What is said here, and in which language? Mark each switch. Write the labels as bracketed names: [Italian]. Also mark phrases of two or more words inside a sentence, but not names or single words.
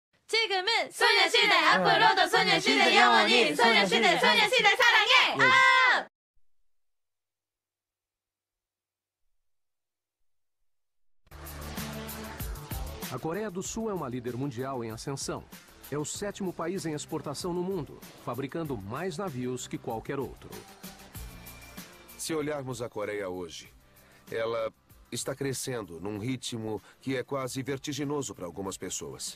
[Korean] 지금은 소녀시대 앞으로도 소녀시대 영원히 소녀시대 사랑해. 아! [Portuguese] A Coreia do Sul é uma líder mundial em ascensão. É o 7º país em exportação no mundo, fabricando mais navios que qualquer outro. Se olharmos a Coreia hoje, ela está crescendo num ritmo que é quase vertiginoso para algumas pessoas.